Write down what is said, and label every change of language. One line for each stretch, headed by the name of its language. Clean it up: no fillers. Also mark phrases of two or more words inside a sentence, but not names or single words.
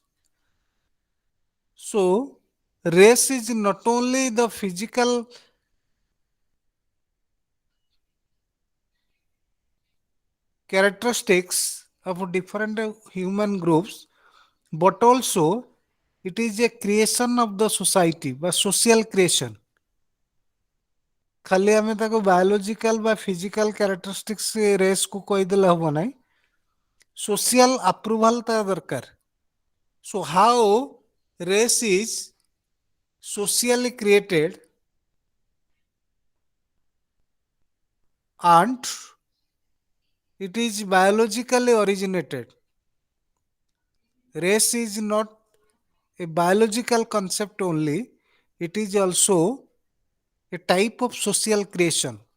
English: So, race is not only the physical characteristics of different human groups, but also it is a creation of the society বা social creation.
Odia: ଖାଲି ଆମେ ତାକୁ ବାୟୋଲୋଜିକାଲ ବା
English: physical characteristics race
Odia: କୁ କହିଦେଲେ ହବ ନାହିଁ,
English: social approval
Odia: ତା ଦରକାର.
English: So how race is socially created and it is biologically originated. Race is not a biological concept only, it is also a type of social creation.